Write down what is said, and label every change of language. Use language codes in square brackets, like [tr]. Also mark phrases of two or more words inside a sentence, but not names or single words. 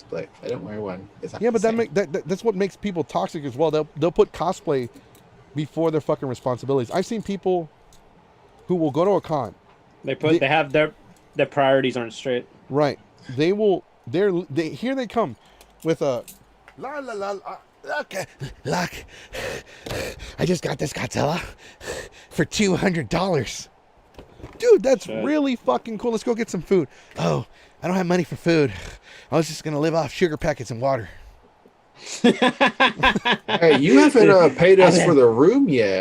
[en] If I don't wear one, it's not Yeah, but the same. that's what makes people toxic as well. They'll put cosplay before their fucking responsibilities. I've seen people who will go to a con. They have their priorities aren't straight. Right. They will. Here they come with a la la la. Look, I just got this Godzilla for $200. Dude, that's Shit. really fucking cool. Let's go get some food. Oh, I don't have money for food. I was just gonna live off sugar packets and water. Hey, you haven't paid us for the room yet.